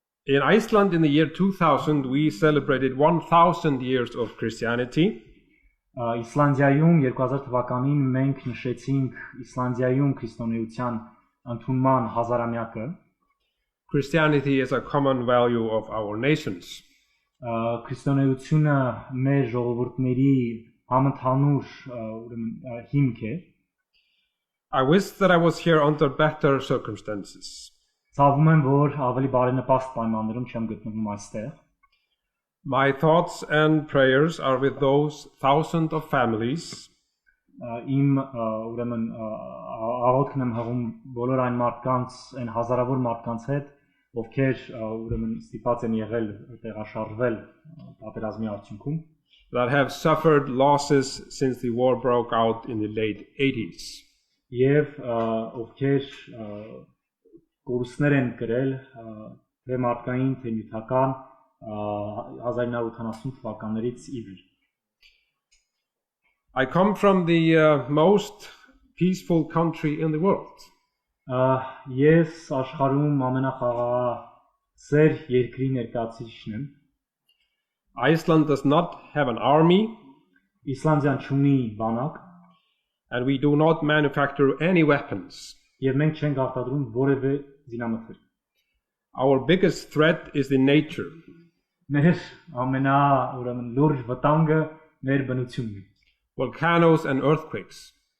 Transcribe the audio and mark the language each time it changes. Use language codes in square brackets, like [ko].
[en] In Iceland in the year 2000 we celebrated 1000 years of Christianity. [hy] Իսլանդիայում 2000 թվականին մենք նշեցինք Իսլանդիայում քրիստոնեության ընդունման հազարամյակը։ [en] Christianity is a common value of our nations. [hy] Քրիստոնեությունը մեր ժողովուրդների համընդհանուր հիմք է։ [en] I wish that I was here under better circumstances. [hy] Ցավում եմ, որ ավելի բարենպաստ պայմաններում չեմ գտնվում այստեղ։ [en] My thoughts and prayers are with those thousands of families [hy] Իմ ուրեմն աղոթքն եմ հղում բոլոր այն մարդկանց, այն հազարավոր մարդկանց հետ, ովքեր ուրեմն ստիպված են եղել տեղաշարժվել պատերազմի արդյունքում, [en] that have suffered losses since the war broke out in the late 80s. [hy] Եվ ովքեր կորուստներ են կրել թե մարդկային, թե նյութական 1980 թվականներից ի վեր։ [en] I come from the most peaceful country in the world. [hy] Ես աշխարհում ամենախաղաղասեր երկրի ներկայացուցիչն եմ։ [en] Iceland does not have an army, [hy] Իսլանդիան չունի բանակ, [en] and we do not manufacture any weapons. [hy] եւ մենք չենք արտադրում որևէ զինամթեր։ [en] Our biggest threat is the nature. [hy] Մեր ուրեմն լուրջ վտանգը մեր բնությունն է։ [en] Volcanoes and earthquakes.